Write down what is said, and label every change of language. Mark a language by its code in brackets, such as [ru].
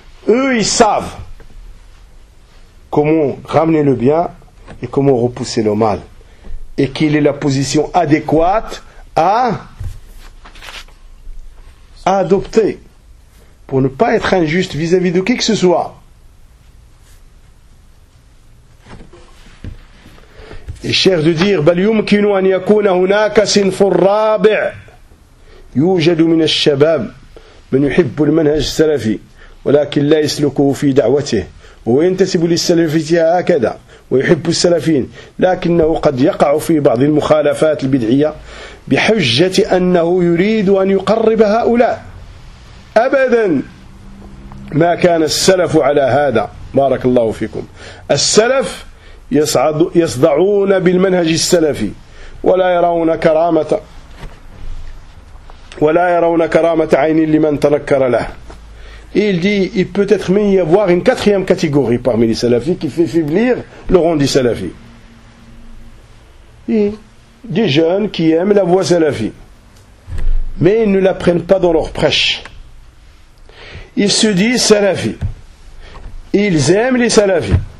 [fr] Eux, ils savent comment ramener le bien et comment repousser le mal. Et quelle est la position adéquate à adopter pour ne pas être injuste vis-à-vis de qui que ce soit. Et cher de dire, [ar] بل يمكن أن يكون هناك صنف رابع يوجد من الشباب من يحب المنهج السلفي ولكن لا يسلكه في دعوته وينتسب للسلفية هكذا ويحب السلفيين لكنه قد يقع في بعض المخالفات البدعية بحجة أنه يريد أن يقرب هؤلاء أبدا ما كان السلف على هذا بارك الله فيكم السلف يصدعون بالمنهج السلفي ولا يرون كرامة عين لمن تنكر له. [fr] Il dit, il peut être mis y avoir une quatrième catégorie parmi les salafis qui fait faiblir le rang des salafis. Et des jeunes qui aiment la voie salafie, mais ils ne la prennent pas dans leur prêche. Ils se disent salafis. Ils aiment les salafis.